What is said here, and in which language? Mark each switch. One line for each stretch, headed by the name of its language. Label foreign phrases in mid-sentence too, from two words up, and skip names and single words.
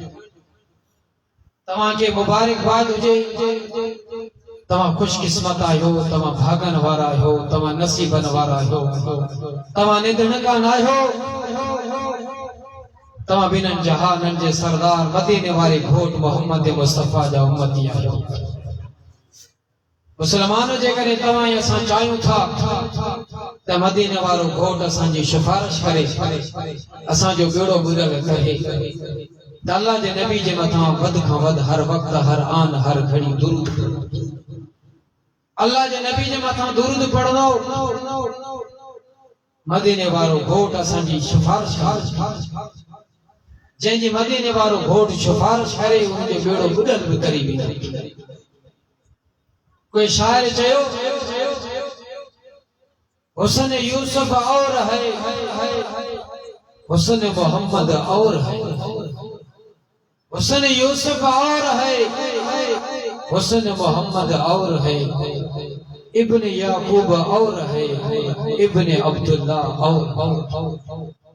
Sindhi: तव्हांखे मुबारकबाद हुजे, तव्हां खुशकिस्मत आहियो, तव्हां भागन वारा आहियो, तव्हां नसीबन वारा आहियो, तव्हां निधनकान आहियो, तव्हां बिननि जहाननि जे सरदार मदीने वारे घोट मोहम्मद मुस्तफा जा उम्मती आहियो। मुसलमान जेकॾहिं तव्हां ऐं असां चाहियूं था त मदीने वारो घोट असांजी सिफारिश करे, असांजो बेड़ो ॿुधल करे, त अल्लाह जे नबी जे मथां वध खां वध हर वक्त हर आन हर घड़ी दुरूद, अल्लाह जे नबी जे मथां दुरूद पढ़ंदो, मदीने वारो घोट असांजी सिफारिश करे। जंहिंजी मदीने वारो घोट सिफारिश करे उनजो बेड़ो ॿुधल बि तरी वेंदो। कोई शायर चयो
Urdu: حسن یوسف اور ہے، حسن محمد اور ہے، حسن یوسف اور ہے، حسن محمد اور ہے، ابن یعقوب اور ہے، ابن عبداللہ اور.